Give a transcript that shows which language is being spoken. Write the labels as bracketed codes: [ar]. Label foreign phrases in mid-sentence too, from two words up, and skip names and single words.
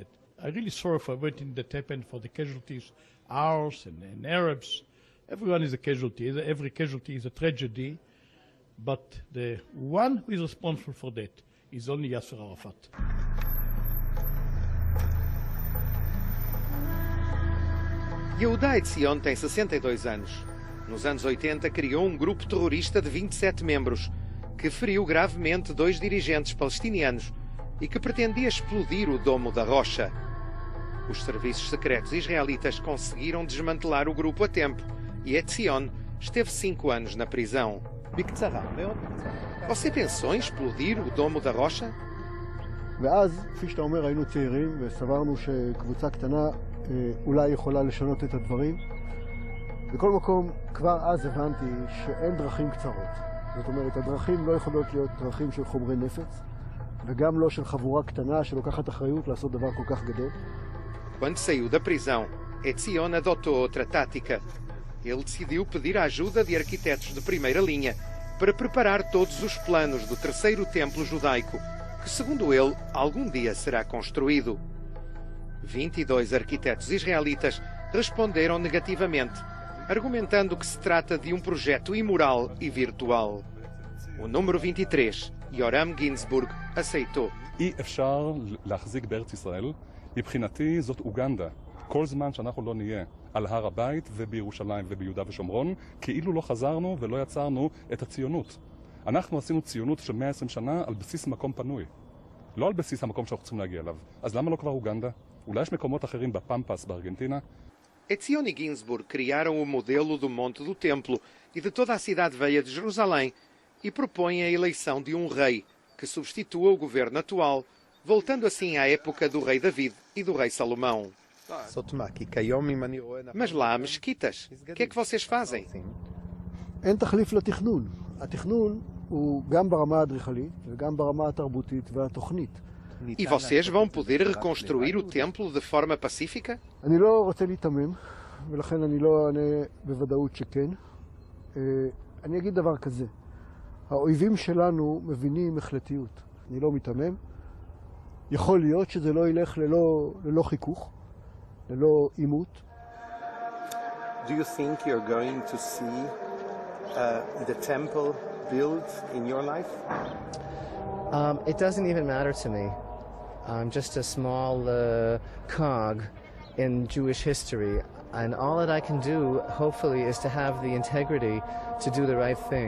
[en] I'm really sorry for everything that happened, for the casualties, ours and Arabs. Everyone is a casualty. Every casualty is a tragedy. But the one who is responsible for that is only Yasser Arafat. [pt] Yehuda Etzion tem 62 anos. Nos anos 80 criou um grupo terrorista de 27 membros que feriu gravemente 2 dirigentes palestinianos e que pretendia explodir o Domo da Rocha. Os serviços secretos israelitas conseguiram desmantelar o grupo a tempo e Etzion esteve 5 anos na prisão. Você pensou em explodir o Domo da Rocha? [he] ואז, כפי שאתה אומר, היינו צעירים וסברנו שקבוצה קטנה אולי יכולה לשנות את הדברים. בכל מקום, כבר אז הבנתי שאין דרכים קצרות. זאת אומרת, הדרכים לא יכולות להיות דרכים של חומרי נפץ, וגם לא של חבורה קטנה שלוקחת אחריות לעשות דבר כל כך גדול. [pt] Quando saiu da prisão, Etzion adotou outra tática. Ele decidiu pedir a ajuda de arquitetos de primeira linha para preparar todos os planos do terceiro templo judaico, que, segundo ele, algum dia será construído. 22 arquitetos israelitas responderam negativamente argumentando que se trata de um projeto imoral e virtual. O número 23, Yoram Ginsburg, aceitou. [he] אי אפשר להחזיק בארץ ישראל. מבחינתי זאת אוגנדה. כל זמן שאנחנו לא נהיה על הר הבית ובירושלים וביהודה ושומרון, כאילו לא חזרנו ולא יצרנו את הציונות. אנחנו עשינו ציונות של 120 שנה על בסיס מקום פנוי. לא על בסיס המקום שאנחנו צריכים להגיע אליו. אז למה לא כבר אוגנדה? אולי יש מקומות אחרים בפמפס בארגנטינה? [pt] Etzion e Ginsburg criaram o modelo do Monte do Templo e de toda a cidade velha de Jerusalém e propõem a eleição de um rei que substitua o governo atual, voltando assim à época do rei David e do rei Salomão. Mas lá há mesquitas. O que é que vocês fazem? [he] אין תחליף לתכנון. התכנון הוא גם ברמה האדריכלית וגם ברמה התרבותית והתוכנית. [pt] E vocês vão poder reconstruir o templo de forma pacífica? [he] אני לא רוצה להתמם, ולכן אני לא אענה בוודאות שכן. אני אגיד דבר כזה, האויבים שלנו מבינים החלטיות. אני לא מתמם. יכול להיות שזה לא ילך ללא חיכוך, ללא עימות. [en] Do you think you're going to see the temple built in your life? It doesn't even matter to me. I'm just a small cog in Jewish history, and all that I can do, hopefully, is to have the integrity to do the right thing.